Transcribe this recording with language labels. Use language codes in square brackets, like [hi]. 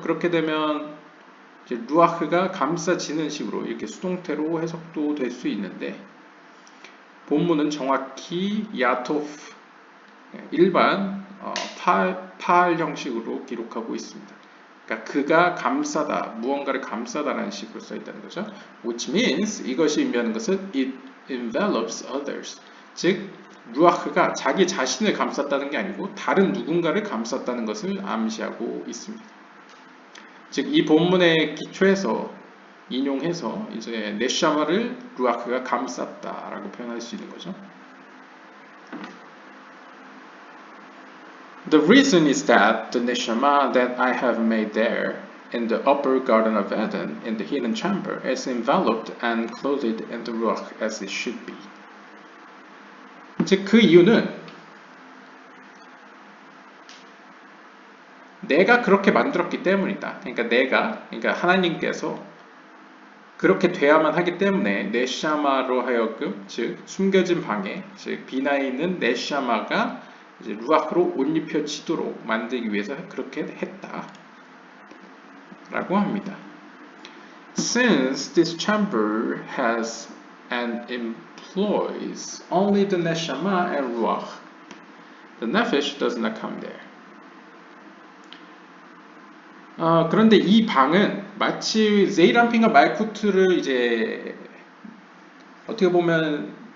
[ko] 그렇게 되면 이제 루아흐가 감싸지는 식으로 이렇게 수동태로 해석도 될 수 있는데, 본문은 정확히 야토프, 일반 파알 형식으로 기록하고 있습니다. 그러니까 그가 감싸다, 무언가를 감싸다라는 식으로 써 있다는 거죠. [en] Which means [ko] 이것이 의미하는 것은 [en] it envelops others. [ko] 즉 루아흐가 자기 자신을 감쌌다는 게 아니고 다른 누군가를 감쌌다는 것을 암시하고 있습니다. 즉 이 본문의 기초에서 인용해서 이제 네샤마를 루아흐가 감쌌다라고 표현할 수 있는 거죠. [en] The reason is that the neshama that I have made there in the upper garden of Eden in the hidden chamber is enveloped and clothed in the ruach as it should be. [ko] 즉 그 이유는 내가 그렇게 만들었기 때문이다. 그러니까 하나님께서 그렇게 돼야만 하기 때문에 네샤마로 하여금, 즉 숨겨진 방에, 즉 비나에 있는 네샤마가 이제 루아흐로 옷 입혀지도록 만들기 위해서 그렇게 했다 라고 합니다. [en] Since this chamber has and employs only the neshama and ruach, the nefesh does not come there. [ko] 그런데 이 방은 마치 제이람핀과 말쿠트를 이제 어떻게 보면